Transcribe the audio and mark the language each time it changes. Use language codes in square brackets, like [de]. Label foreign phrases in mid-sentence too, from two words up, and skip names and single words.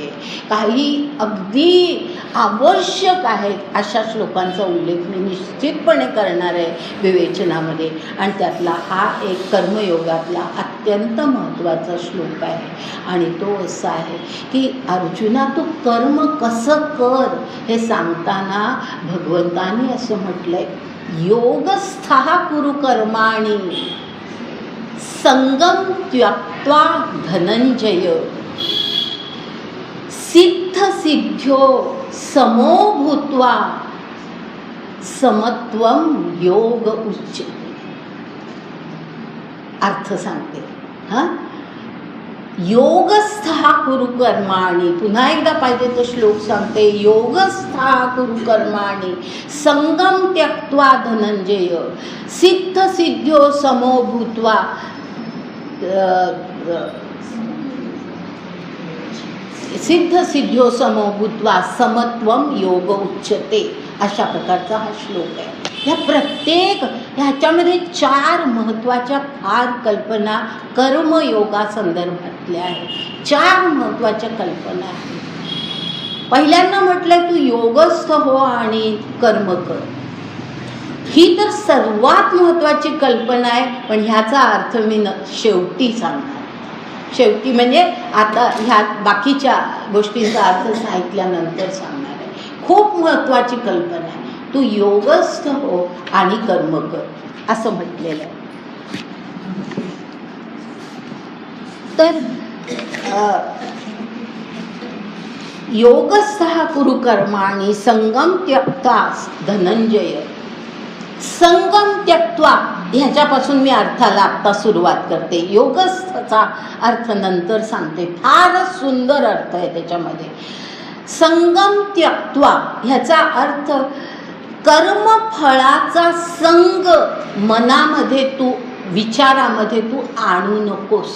[mr] काही अगदी आवश्यक आहेत अशा श्लोकांचा उल्लेख मी निश्चितपणे करणार आहे विवेचनामध्ये, आणि त्यातला हा एक कर्मयोगातला अत्यंत महत्त्वाचा श्लोक आहे. आणि तो असा आहे की अर्जुना, तू कर्म कसं कर हे सांगताना भगवंतानी असं म्हटलंय, [sa] योगस्थः कुरु कर्माणि संगम त्यक्त्वा धनंजय सिद्ध सिद्ध्यो समो भूत्वा समत्वम योग उच्यते. [mr] अर्थ सांगते हा, [sa] योगस्थः कुरु कर्माणि, [mr] पुन्हा एकदा पाहिजे तो श्लोक सांगते, [sa] योगस्थः कुरु कर्माणि संगम त्यक्त्वा धनंजय सिद्ध सिद्ध्यो समो भूत्वा सिद्ध सिद्ध्यो समो भूत्वा समत्वम योग उच्यते. [mr] अशा प्रकारचा हा श्लोक आहे. ह्या प्रत्येक ह्याच्यामध्ये 4 महत्त्वाच्या फार कल्पना कर्मयोगा संदर्भातल्या आहेत. 4 महत्त्वाच्या कल्पना आहेत. पहिल्यांदा म्हटलंय तू योगस्थ हो आणि कर्म कर. ही तर सर्वात महत्त्वाची कल्पना आहे, पण ह्याचा अर्थ मी शेवटी सांगणार. शेवटी म्हणजे आता ह्या बाकीच्या गोष्टींचा अर्थ सांगितल्यानंतर सांगणार आहे. खूप महत्त्वाची कल्पना आहे. तू योगस्थ हो आणि कर्म कर असं म्हटलेलं आहे. [sa] तर योगस्थः कुरु कर्माणि संगम त्यक्त्वा धनंजय. संगम त्यक्त्वा [mr] ह्याच्यापासून मी अर्थाला आत्ता सुरुवात करते. योगस्थचा अर्थ नंतर सांगते. फारच सुंदर अर्थ आहे त्याच्यामध्ये. [sa] संगम त्यक्त्वा [mr] ह्याचा अर्थ कर्मफळाचा संग मनामध्ये तू, विचारामध्ये तू आणू नकोस.